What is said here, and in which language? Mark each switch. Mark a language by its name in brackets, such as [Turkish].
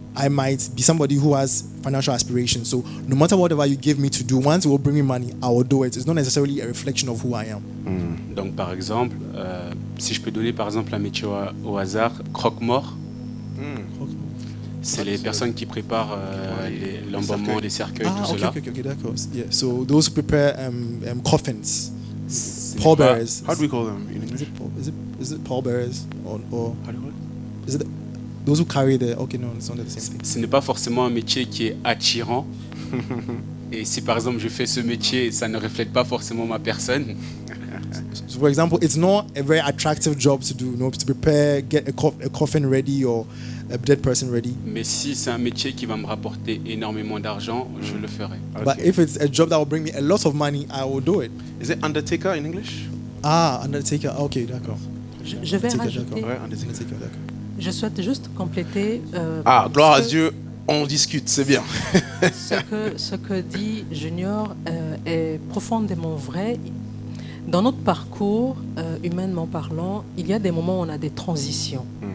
[English] I might be somebody who has financial aspirations. So no matter whatever you give me to do, once it will bring me money, I will do it. It's not necessarily a reflection of who I am. [French] Donc par exemple, si je peux donner par exemple un métier au hasard, croque-mort. C'est les personnes qui préparent l'embaumement des cercueils, tout cela. [English] Okay, d'accord. Yeah. So those who prepare coffins, pallbearers. How do we call them in English? Is it pallbearers or How do you call it? is it those who carry the... Okay, no, it's not the same thing. [French] Ce n'est pas forcément un métier qui est attirant. Et si par exemple je fais ce métier, ça ne reflète pas forcément ma personne. [English] So for example, it's not a very attractive job to do, you know, to prepare, get a coffin ready or a dead person ready. [French] Mais si c'est un métier qui va me rapporter énormément d'argent, je le ferai. [English] But if it's a job that will bring me a lot of money, I will do it. Is it undertaker in English? Ah, undertaker. Okay, d'accord. [French] Je vais rajouter. Ouais, undertaker, d'accord. Je souhaite juste compléter. Gloire à Dieu, on discute, c'est bien. Ce que dit Junior est profondément vrai. Dans notre parcours, humainement parlant, il y a des moments où on a des transitions.